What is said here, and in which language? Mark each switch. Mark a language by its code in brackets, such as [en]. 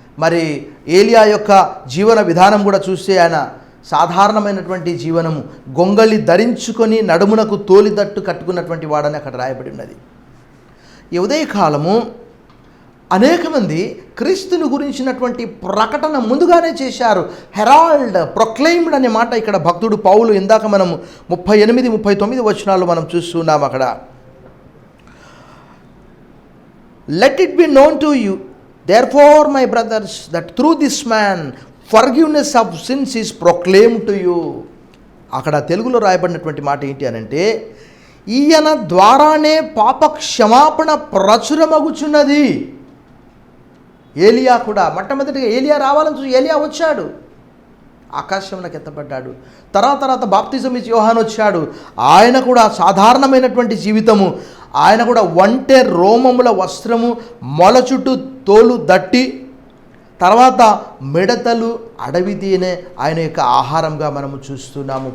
[te] మరి ఏలియా యొక్క జీవన విధానం కూడా చూస్తే ఆయన సాధారణమైనటువంటి జీవనము, గొంగళి ధరించుకొని నడుమునకు తోలిదట్టు కట్టుకున్నటువంటి వాడని అక్కడ రాయబడి ఉన్నది. ఈ ఉదయకాలము అనేక మంది క్రీస్తుని గురించినటువంటి ప్రకటన ముందుగానే చేశారు. హెరాల్డ్, ప్రొక్లైమ్డ్ అనే మాట ఇక్కడ భక్తుడు పౌలు ఇందాక మనము 38, 39 వచనాలు మనం చూస్తున్నాం. అక్కడ [en] let it be known to you therefore my brothers that through this man forgiveness of sins is proclaimed to you. [te] అక్కడ తెలుగులో రాయబడినటువంటి మాట ఏంటి అనంటే, ఈయన ద్వారానే పాప క్షమాపణ ప్రచురమగుచున్నది. ఏలియా కూడా మొట్టమొదటిగా ఏలియా రావాలని చూసి ఏలియా వచ్చాడు, ఆకాశంలోకి ఎత్తబడ్డాడు. తర్వాత బాప్తిజం ఇచ్చి యోహాను వచ్చాడు. ఆయన కూడా సాధారణమైనటువంటి జీవితము, ఆయన కూడా ఒంటె రోమముల వస్త్రము, మొల చుట్టూ తోలు దట్టి, తర్వాత మిడతలు, అడవి తేనె ఆయన యొక్క ఆహారంగా మనము చూస్తున్నాము.